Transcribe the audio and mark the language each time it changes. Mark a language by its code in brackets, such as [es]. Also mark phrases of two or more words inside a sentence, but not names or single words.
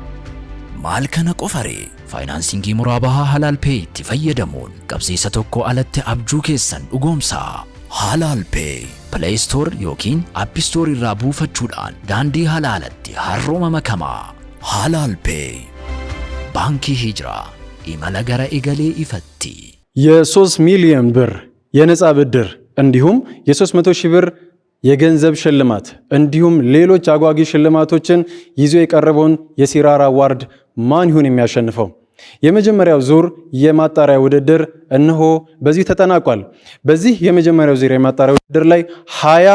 [om] Maal kana qofaree faayinaansiingii muraabahaa Halaal Pay itti fayyadamuun qabsiisa tokko alatti abjuu keessan dhugoomsaa. Halaal Pay Play Store yookiin App Store irraa buufachuudhaan daandii halaalatti harrooma makamaa. Halaal Pay Baankii Hijiraa imala gara egalee ifatti. [am] የ3 ሚሊዮን ብር የነፃ ብድር እንዲሁም የ300 ሺህ ብር የገንዘብ ሽልማት እንዲሁም ሌሎች አጓጊ ሽልማቶችን ይዞ የቀረበውን የሲራራ አዋርድ ማን ይሁን የሚያሸንፈው? የመጀመሪያው ዙር የማጣሪያ ውድድር እነሆ በዚህ ተጠናቋል። በዚህ የመጀመሪያው ዙር የማጣሪያ ውድድር ላይ 20